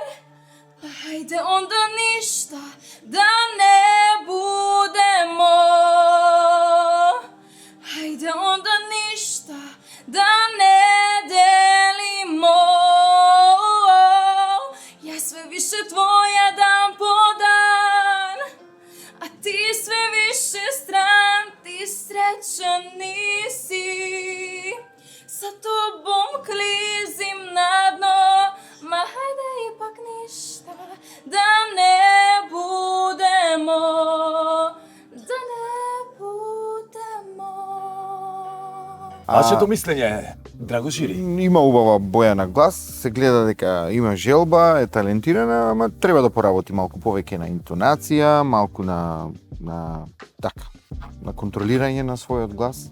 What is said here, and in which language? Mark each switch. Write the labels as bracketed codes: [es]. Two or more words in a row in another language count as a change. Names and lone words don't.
[sr] Хајде онда ништа да не будемо, хајде онда ништа да не делимо. Јас све више твоја дан по дан, а ти све више стран, ти [mk] среќен ниси. [sr] Sa tobom klizim na dno, ma hajde ipak ništa da ne budemo, da ne budemo. [mk] Вашето мислење, драго жири? Има убава боја на глас, се гледа дека има желба, е талентирана, ама треба да поработи малку повеќе на интонација, малку на така, на контролирање на својот глас.